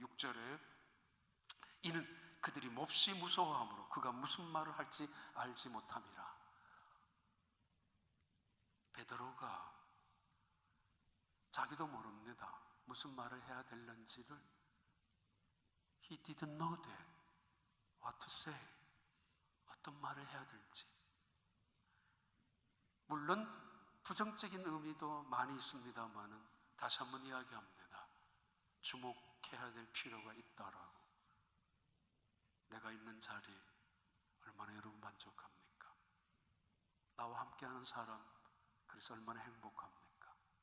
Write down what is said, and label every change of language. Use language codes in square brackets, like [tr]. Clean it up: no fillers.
[ko] 6절에 이는 그들이 몹시 무서워하므로 그가 무슨 말을 할지 알지 못함이라. 베드로가 자기도 모릅니다. 무슨 말을 해야 될는지를. [en] He didn't know that, what to say, [ko] 어떤 말을 해야 될지. 물론 부정적인 의미도 많이 있습니다만은 다시 한번 이야기합니다. 주목해야 될 필요가 있다라고. 내가 있는 자리 얼마나 여러분 만족합니까? 나와 함께하는 사람, 그래서 얼마나 행복합니까?